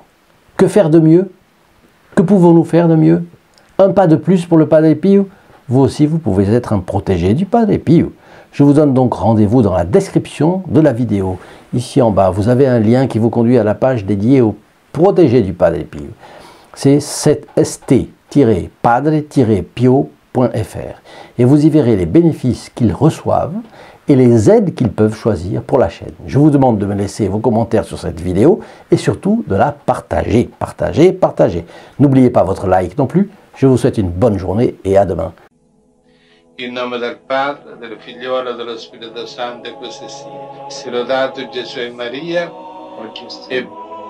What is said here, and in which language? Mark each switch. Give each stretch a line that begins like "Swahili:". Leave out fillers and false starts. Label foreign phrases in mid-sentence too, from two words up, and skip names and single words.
French: Que faire de mieux? Que pouvons-nous faire de mieux? Un pas de plus pour le Padre Pio? Vous aussi, vous pouvez être un protégé du Padre Pio. Je vous donne donc rendez-vous dans la description de la vidéo. Ici en bas, vous avez un lien qui vous conduit à la page dédiée au protégé du Padre Pio. C'est st-padre-pio.fr. Et vous y verrez les bénéfices qu'ils reçoivent et les aides qu'ils peuvent choisir pour la chaîne. Je vous demande de me laisser vos commentaires sur cette vidéo et surtout de la partager. Partagez, partagez. N'oubliez pas votre like non plus. Je vous souhaite une bonne journée et à demain.
Italian: In nome del Padre, del Figliolo e dello Spirito Santo, e così sia. Sia lodato Gesù e Maria, e